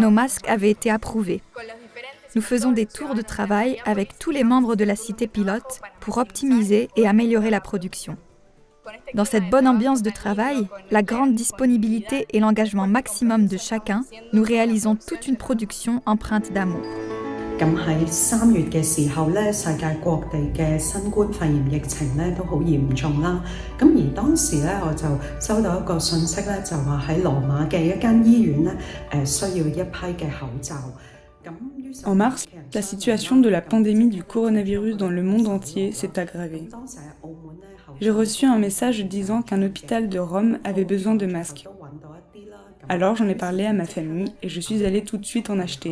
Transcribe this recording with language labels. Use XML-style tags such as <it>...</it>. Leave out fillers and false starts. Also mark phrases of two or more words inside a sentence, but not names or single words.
<fr>Nos masques avaient été approuvés. Nous faisons des tours de travail avec tous les membres de la cité pilote pour optimiser et améliorer la production. Dans cette bonne ambiance de travail, la grande disponibilité et l'engagement maximum de chacun, nous réalisons toute une production empreinte d'amour.</fr> <yue>咁喺3月嘅時候咧，世界各地嘅新冠肺炎疫情咧都好嚴重啦。咁而當時咧，我就收到一個訊息咧，就話喺羅馬嘅一間醫院咧，需要一批嘅口罩。</yue> <fr>En mars, la situation de la pandémie du coronavirus dans le monde entier s'est aggravée. J'ai reçu un message disant qu'un hôpital de Rome avait besoin de masques. Alors j'en ai parlé à ma famille et je suis allée tout de suite en acheter.</fr>